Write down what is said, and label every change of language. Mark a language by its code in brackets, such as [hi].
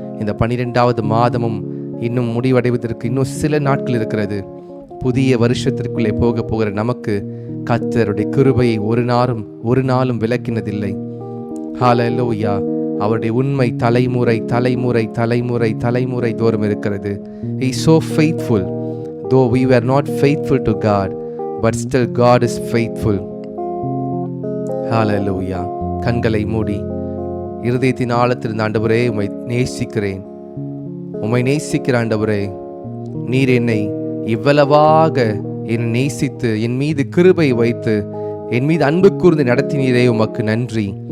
[ta] இந்த 12வது மாதமும் இன்னும் முடிவடைவதற்கு இன்னும் சில நாட்கள் இருக்கிறது. புதிய வருஷத்திற்குள்ளே போகிற நமக்கு கர்த்தருடைய கிருபையை ஒரு நாளும் விலக்கினதில்லை. ஹல்லேலூயா. அவருடைய உண்மை தலைமுறை தலைமுறை தலைமுறை தலைமுறை தோறும் இருக்கிறது. [en] He is so faithful. Though we were not faithful to God, but still God is faithful. Hallelujah. [ta] கண்களை மூடி இருதயத்தின் ஆழத்திலிருந்து, ஆண்டவரே உம்மை நேசிக்கிறேன், உம்மை நேசிக்கிற ஆண்டவரே, நீர் என்னை இவ்வளவாக என்னை நேசித்து என் மீது கிருபை வைத்து என் மீது அன்பு கூர்ந்து நடத்தினீரே, உமக்கு நன்றி.